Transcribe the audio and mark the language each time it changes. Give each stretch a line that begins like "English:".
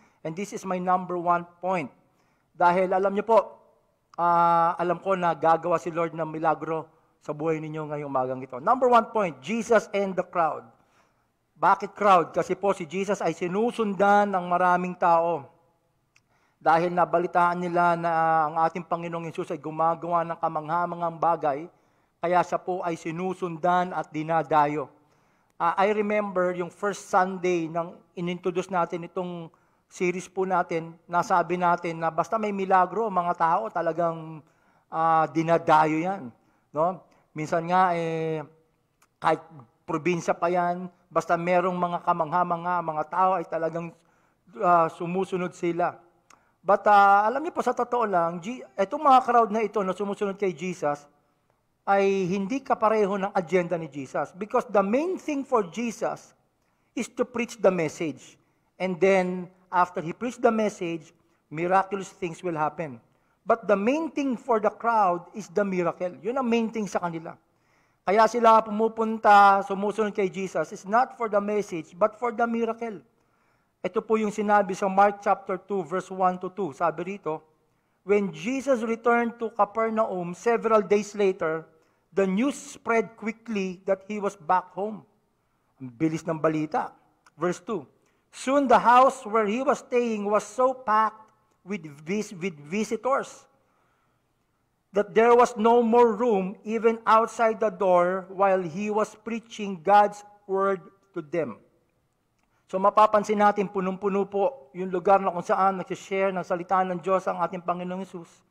English: And this is my number one point.
Filipino: Dahil alam niyo po, alam ko na gagawa si Lord ng milagro sa buhay ninyo ngayong umagang ito.
English: Number one point, Jesus and the crowd.
Filipino: Bakit crowd? Kasi po si Jesus ay sinusundan ng maraming tao. Dahil nabalitaan nila na ang ating Panginoong Hesus ay gumagawa ng kamangha-manghang bagay, kaya siya po ay sinusundan at dinadayo.
English: I remember
Filipino: yung first Sunday nang inintroduce natin itong series po natin, nasabi natin na basta may milagro, mga tao talagang dinadayo yan. No? Minsan nga, kahit probinsya pa yan, basta merong mga kamangha-mangha, mga tao ay talagang sumusunod sila. But alam niyo po, sa totoo lang, itong mga crowd na ito na sumusunod kay Jesus, ay hindi kapareho ng agenda ni Jesus.
English: Because the main thing for Jesus is to preach the message. And then, after He preached the message, miraculous things will happen. But the main thing for the crowd is the miracle.
Filipino: Yun ang main thing sa kanila. Kaya sila pumupunta, sumusunod kay Jesus,
English: is not for the message, but for the miracle.
Filipino: Ito po yung sinabi sa Mark chapter 2, verse 1 to 2. Sabi rito,
English: when Jesus returned to Capernaum several days later, the news spread quickly that He was back home.
Filipino: Ang bilis ng balita.
English: Verse 2, soon the house where He was staying was so packed with visitors that there was no more room even outside the door while He was preaching God's word to them.
Filipino: So mapapansin natin, punong-puno po yung lugar na kung saan nagsishare ng salita ng Diyos ang ating Panginoong Hesus.